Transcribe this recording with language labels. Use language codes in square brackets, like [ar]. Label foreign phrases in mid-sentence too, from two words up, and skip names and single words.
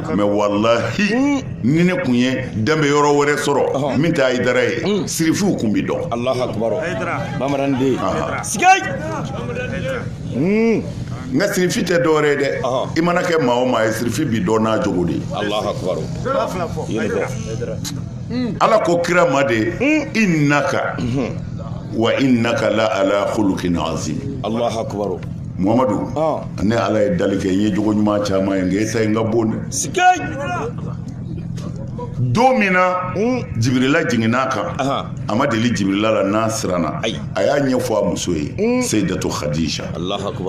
[bm] mɛ wallahi ni ne kun ye danbe yɔrɔ wɛrɛ sɔrɔ min tɛ Haidara ye sirifiw kun bi dɔn [ar] الله أكبر. [bm] Bamanan di. Sigay. nka sirifi tɛ dɔwɛrɛ ye dɛ i mana kɛ maa o maa ye sirifi bi dɔn n'a jogo de ye [ar] الله أكبر. [bm] Ye nin fɔ. ala ko kira ma de [ar] إنك وإنك لعلى خلق عظيم الله أكبر. [bm] Muhamadu ne ala ye dali kɛ n ye jogo ɲuman caman ye nka e ta ye n ka bon dɛ Sigay. don min na jibirila jiginna kan a ma deli jibirila la n'a siranna a y'a ɲɛfɔ a muso ye Seydatu Khadija [ar] الله أكبر.